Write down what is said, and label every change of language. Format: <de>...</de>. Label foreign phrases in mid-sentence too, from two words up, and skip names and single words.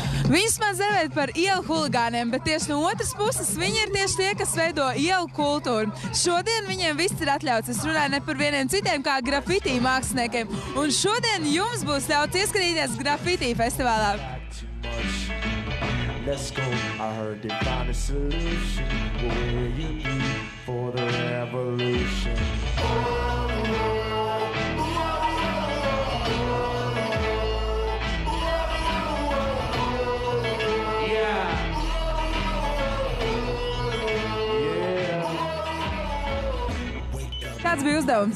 <lv>Viņus man dēvēt par ielu huligāniem, bet tieši no otras puses viņi ir tieši tie, kas veido ielu kultūru. Šodien viņiem viss ir atļauts. Es runāju ne par vieniem citiem kā grafiti māksliniekiem. Un šodien jums būs ļauts ieskatīties grafiti festivālā.</lv> <en>Let's go. I heard they found a solution. Where you eat for the revolution.</en> <lv>Kāds bija uzdevums?</lv>